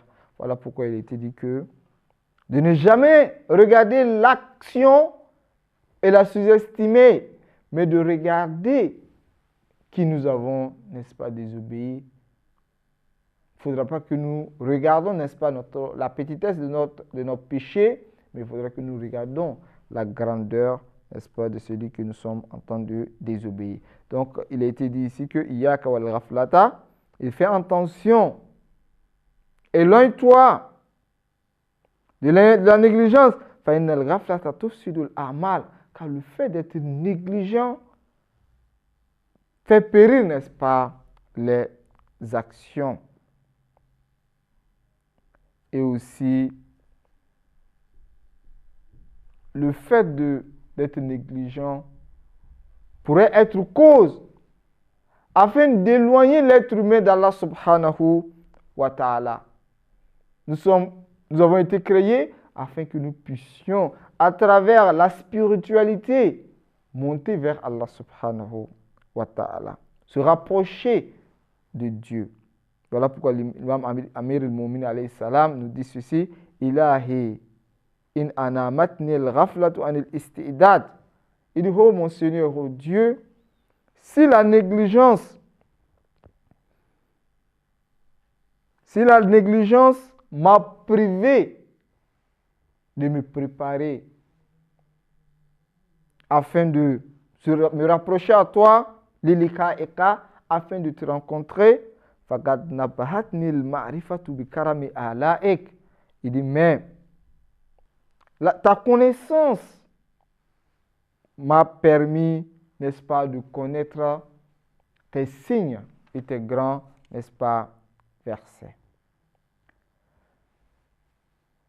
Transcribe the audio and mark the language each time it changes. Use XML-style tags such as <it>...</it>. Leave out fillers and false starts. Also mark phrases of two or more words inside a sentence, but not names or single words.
<fr>Voilà pourquoi il a été dit que de ne jamais regarder l'action et la sous-estimer, mais de regarder qui nous avons, n'est-ce pas, désobéi. Il ne faudra pas que nous regardons, n'est-ce pas, la petitesse de notre péché, mais il faudra que nous regardions la grandeur, n'est-ce pas, de celui que nous sommes en train de désobéir. Donc, il a été dit ici que</fr> <ar>إياك والغفلة,</ar> <fr>il fait attention, éloigne-toi de la négligence.</fr> <ar>فإن الغفلة تفسد الأعمال,</ar> <fr>car le fait d'être négligent fait périr, n'est-ce pas, les actions. Et aussi, le fait d'être négligent pourrait être cause afin d'éloigner l'être humain d'Allah</fr> <ar>سبحانه وتعالى.</ar> <fr>Nous avons été créés afin que nous puissions, à travers la spiritualité, monter vers Allah</fr> <ar>سبحانه وتعالى,</ar> <fr>se rapprocher de Dieu. Voilà pourquoi l'imam Amir al-Mu'min</fr> <ar>عليه السلام</ar> <fr>nous dit ceci:</fr> <ar>إلهي إن أنامتني الغفلة عن الاستعداد.</ar> <fr>Il dit: oh mon Seigneur, oh Dieu, si la négligence m'a privé de me préparer afin de me rapprocher à toi, lilika eka, afin de te rencontrer,</fr> <ar>فقد نبهتني المعرفة بكرم آلائك.</ar> <fr>Il dit: mais ta connaissance m'a permis, n'est-ce pas, de connaître tes signes et tes grands, n'est-ce pas, versets.</fr>